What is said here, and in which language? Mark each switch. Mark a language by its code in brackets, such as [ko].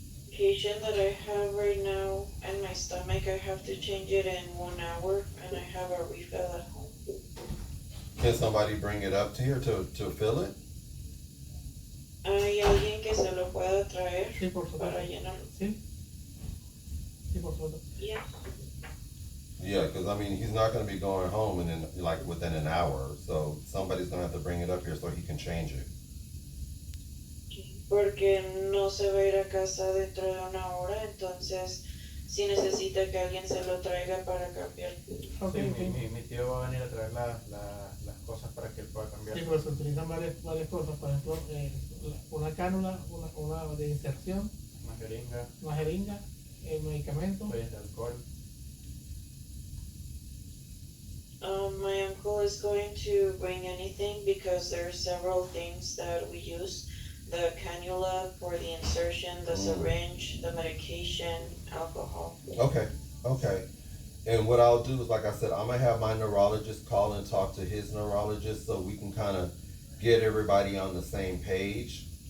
[en] Medication that I have right now in my stomach, I have to change it in 1 hour, and I have a refill at home. Can somebody bring it up to here to fill it? [es] ¿Hay alguien que se lo pueda traer Sí, por supuesto. para llenarlo? Sí. Sí, por supuesto. [en] Yeah. Yeah, because I mean, he's not going to be going home within an hour, so somebody's going to have to bring it up here so he can change it. [es] Porque no se va a ir a casa dentro de 1 hora, entonces sí necesita que alguien se lo traiga para cambiar. [en] Okay, [es] Sí, mi tío va a venir a traer las cosas para que él pueda cambiar. Sí, pero se utilizan varias cosas, por ejemplo, una cánula, una de inserción, una jeringa, el medicamento. Toallas de alcohol. [en] My uncle is going to bring anything because there are several things that we use. The cannula for the insertion, the syringe, the medication, alcohol. Okay, okay. And what I'll do is, like I said, I'm going to have my neurologist call and talk to his neurologist so we can kind of get everybody on the same page.